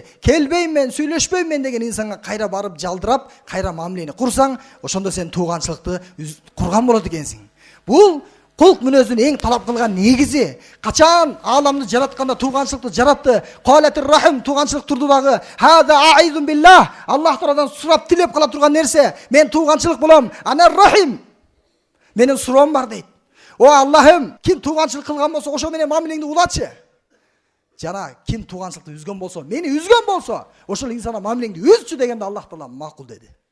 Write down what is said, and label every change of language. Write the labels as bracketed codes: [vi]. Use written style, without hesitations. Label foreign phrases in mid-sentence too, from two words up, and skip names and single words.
[ky] Келбейм мен, сүйлөшпөйм мен деген инсанга кайра барып жалдырап, кайра мамилени курсаң, ошондо сен тууганчылыкты курган болот экенсиң. Бул кулк мүнөзүн эң талап кылган негизи. Качан ааламды жаратканда тууганчылыкты жаратты. [ar] قالت الرحم, [ky] тууганчылык турду дагы. [ar] هذا عائذ بالله, [ky] Аллах тарадан сурап тилеп кала турган нерсе. Мен тууганчылык болом. [ar] أنا الرحم. [ky] Менин суроом бар дейт. О Аллахым, ким тууганчылык кылган болсо, ошо менен мамилеңди улачы. Жана ким тууганчылыкты үзгөн болсо, мени үзгөн болсо, ошол инсана мамилеңди үзчү дегенде Аллах таала макул деди.